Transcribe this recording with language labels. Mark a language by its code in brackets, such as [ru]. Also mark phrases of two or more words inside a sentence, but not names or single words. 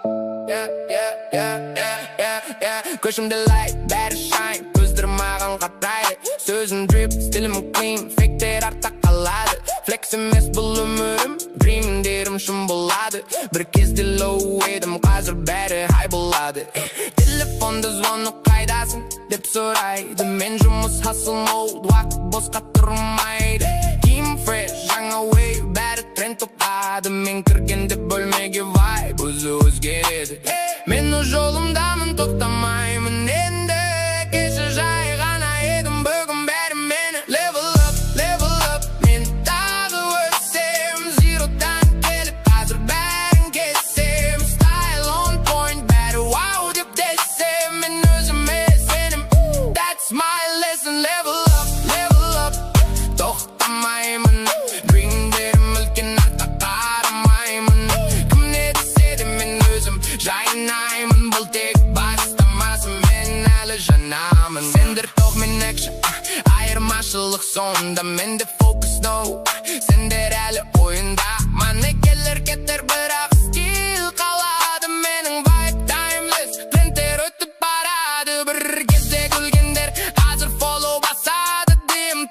[kk] Көшімді light, бәрі shine. Көздірім маған қатайды. Сөзім drip, стилім clean. Фейктер артта қалады. Flex емес бұл өмірім, dreamдерім шын болады. Бір кезде low едім, қазір бәрі high болады. Телефонда звонок қайдасың деп сұрайды. Мен жұмыс [en] hustle mode, [kk] уақыт босқа тұрмайды. [en] Team fresh, [kk] жаңа wave, бәрі тренд топады. Мен кіргенде бөлмеге vibe, өзі өзгереді. Мен өз жолымдамын, тоқтамаймын енді. Кеше жай ғана едім, бүгін бәрі мені. [en] Level up, [kk] мен тағы өсем. Zero'дан келіп, қазір бәрін кесем. [en] Style on point, [kk] бәрі wow деп десем. Мен өзіме сенім, [en] that's my lesson. Level up, [kk] тоқтамаймын. Dreamдерім үлкен, артқа қарамаймын. Кім не десе де мен өзім жайнаймын. Бұл тек бастамасы, мен әлі жанамын. Сендер тоқ, мен action, айырмашылық сонда. [en] Менде focus no, [kk] сендер әлі ойында. Манекелер кетер, бірақ стил қалады. [en] Менің vibe timeless, [kk] трендтер өтіп барады. Бір кезде күлгендер қазір follow басады.